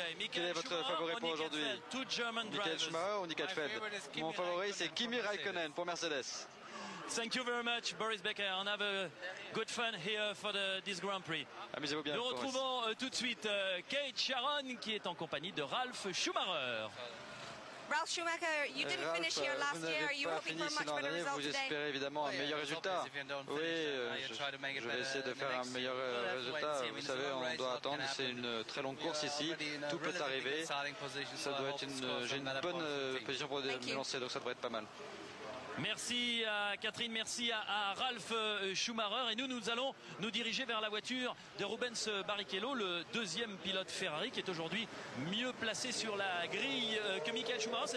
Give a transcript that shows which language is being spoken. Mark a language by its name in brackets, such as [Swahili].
[French] Quel est votre favori pour aujourd'hui? Michael Schumacher ou Nick Heidfeld? Mon favori, c'est Kimi Räikkönen pour Mercedes. [English] Thank you very much, Boris Becker, and have a good fun here for this Grand Prix. [French] Amusez-vous bien. Nous retrouvons tout de suite Kate Sharon qui est en compagnie de Ralf Schumacher. [English] Ralf Schumacher, you didn't finish here last year. Are you hoping for a much better result [French] vous [English] today? [French] espérez évidemment un meilleur résultat. Oui, je vais essayer de faire un meilleur résultat. Vous savez, on doit attendre. C'est une très longue course ici. Tout peut arriver. Ça doit être j'ai une bonne position pour me lancer, donc ça devrait être pas mal. Merci à Catherine, merci à Ralf Schumacher et nous allons nous diriger vers la voiture de Rubens Barrichello, le deuxième pilote Ferrari qui est aujourd'hui mieux placé sur la grille que Michael Schumacher.